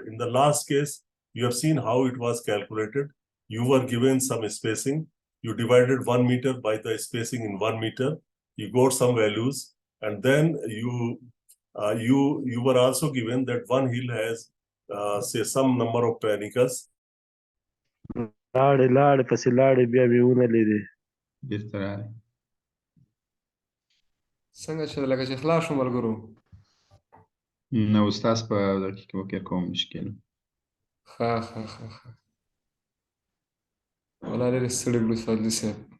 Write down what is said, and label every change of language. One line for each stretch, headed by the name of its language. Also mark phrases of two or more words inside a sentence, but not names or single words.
English: In the last case, you have seen how it was calculated. You were given some spacing. You divided 1 meter by the spacing in 1 meter. You got some values, and then you were also given that one hill has say some number of panicles.
Pashto: لاړې پسې لاړې بیا مې ونه لیدې. بېرته راغی. څنګه چې لکه چې خلاص شو ملګرو. نه استاد په دقیقه وکړ کوم مشکل. ښه والله ډېر ستړي کړو فضلي صاحب.